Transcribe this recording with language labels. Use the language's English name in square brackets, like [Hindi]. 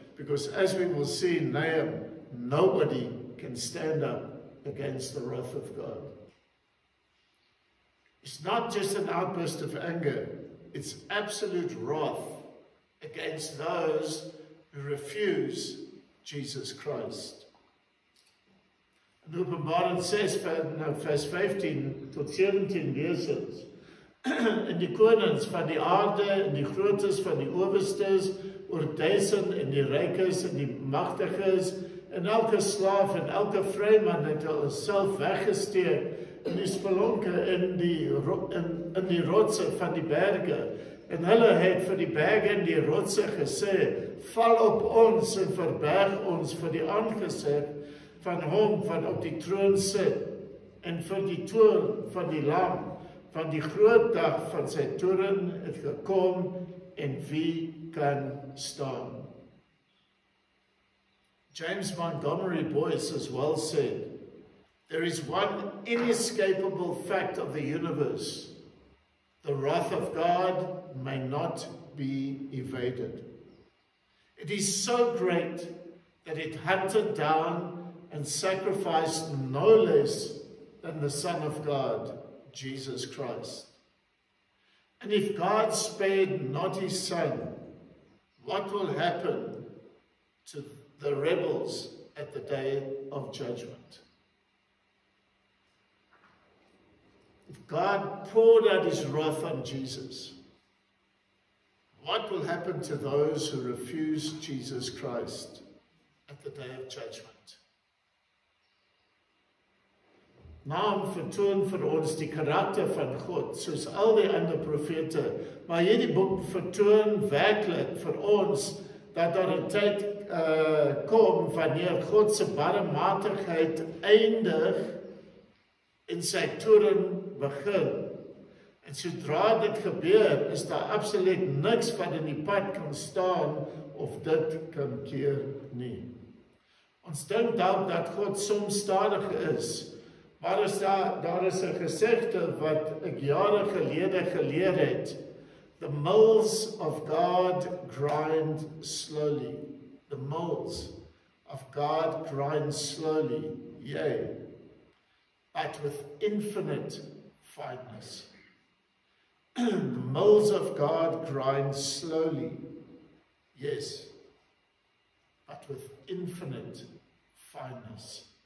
[English] Because as we will see in Nahum, nobody can stand up against the wrath of God. It's not just an outburst of anger, it's absolute wrath against those who refuse Jesus Christ. [Afrikaans] In Openbaring 6, vers 15 tot 17 lees ons, en die konings van die aarde, en die grootes van die owerstes, oor 1000 en die rykes en die magtiges, en elke slaaf en elke vryman het hulle self weggesteek, in die spelonke in die rotse van die berge, en hulle het vir die berge en die rotse gesê, val op ons en verberg ons vir die aangesig van hom van op die troon sit, en vir die toorn van die lam, van die groot dag van sy toorn het gekom, en wie kan staan? [English] James Montgomery Boyce as well said, there is one inescapable fact of the universe. The wrath of God may not be evaded. It is so great that it hunted down and sacrificed no less than the Son of God, Jesus Christ. And if God spared not his Son, what will happen to the rebels at the day of judgment? If God poured out his wrath on Jesus, what will happen to those who refuse Jesus Christ at the day of judgment? [Afrikaans] Naam vertoon vir ons die karakter van God, soos al die ander profete, maar hierdie boek vertoon werklik vir ons dat daar 'n tyd kom wanneer God se barmhartigheid eindig en sy toorn begin. En sodra dit gebeur, is daar absoluut niks wat in die pad kan staan of dit kan keer nie. Ons dink dalk dat God soms stadig is, maar daar is 'n gesegde wat ek jare gelede geleer het. [English] The mills of God grind slowly. The mills of God grind slowly, yea, but with infinite fineness. The mills of God grind slowly, yes, but with infinite fineness.